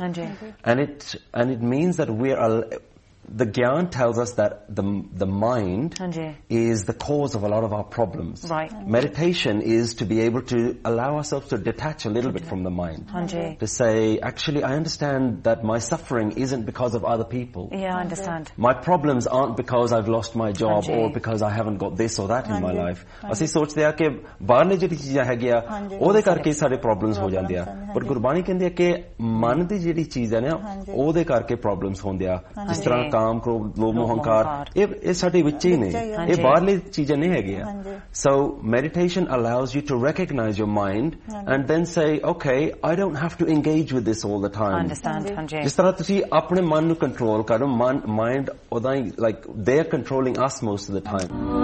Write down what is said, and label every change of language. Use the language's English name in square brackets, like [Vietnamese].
[English] And it means that the gyan tells us that the mind is the cause of a lot of our problems. Meditation is to be able to allow ourselves to detach a little bit from the mind. To say, actually, I understand that my suffering isn't because of other people. My problems aren't because I've lost my job or because I haven't got this or that in my life. [Punjabi] ਅਸੀ ਸੋਚਦੇ ਹੈਂ ਕਿ ਬਾਹਰ ਨੇ ਜੇਹੜੀ ਚੀਜ਼ ਹੈ ਗਿਆ ਓਹਦੇ ਕਰਕੇ ਸਾਰੇ ਪ੍ਰੌਬਲਮਜ਼ ਹੋ ਜਾਂਦੇ ਹੈਂ. ਬਟ ਗੁਰਬਾਣੀ ਕਹਿੰਦੇ ਹੈ ਕਿ ਮਨ ਦੀ ਜੇਹੜੀ ਚੀਜ਼ ਹੈ ਨਾ ਓਹਦੇ ਕਰਕੇ ਪ੍ਰੌਬਲਮਜ਼ ਹੁੰਦੇ ਹੈਂ. ਜਿਸ ਤਰ੍ਹਾਂ ਕਾਮ ਕੋ ਲੋਭ ਮੋਹੰਕਾਰ ਇਹ ਸਾਡੇ ਵਿਚ ਹੀ ਨੇ, ਇਹ ਬਾਹਰਲੀ ਚੀਜ਼ਾਂ ਨਹੀ ਹੈ ਗਿਆ. [English] So meditation allows you to recognize your mind and then say, okay, I don't have to engage with this all the time. [Punjabi] ਜਿਸ ਤਰ੍ਹਾਂ ਤੁਸੀ ਆਪਣੇ ਮਨ ਨੂੰ ਕੰਟਰੋਲ ਕਰੋ, ਮਾਈਂਡ ਓਦਾ ਹੀ, [English] like they're controlling us most of the time.